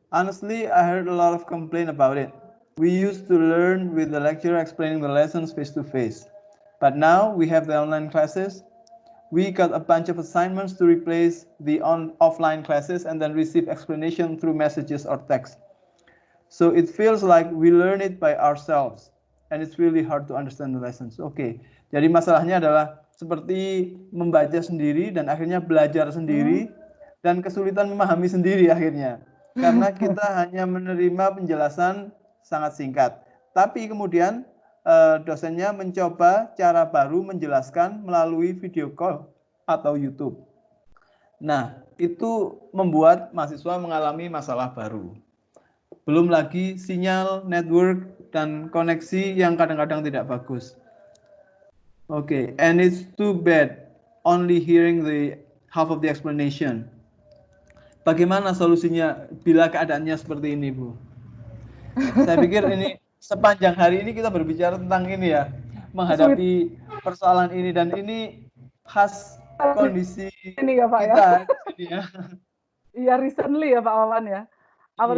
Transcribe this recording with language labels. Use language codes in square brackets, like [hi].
[en] Honestly, I heard a lot of complaint about it. We used to learn with the lecturer explaining the lessons face to face, but now we have the online classes. We got a bunch of assignments to replace the offline classes and then receive explanation through messages or text. So it feels like we learn it by ourselves and it's really hard to understand the lessons. [id] Oke, jadi masalahnya adalah seperti membaca sendiri dan akhirnya belajar sendiri dan kesulitan memahami sendiri akhirnya. Karena kita hanya menerima penjelasan sangat singkat. Tapi kemudian dosennya mencoba cara baru menjelaskan melalui video call atau YouTube. Nah, itu membuat mahasiswa mengalami masalah baru. Belum lagi sinyal, network, dan koneksi yang kadang-kadang tidak bagus. [en] Okay, and it's too bad only hearing the half of the explanation. [id] Bagaimana solusinya bila keadaannya seperti ini, Bu? Saya pikir ini sepanjang hari ini kita berbicara tentang ini ya, menghadapi persoalan ini, dan ini khas kondisi ini ya Pak kita ya. di sini ya. Iya, recently ya Pak Wawan ya. Our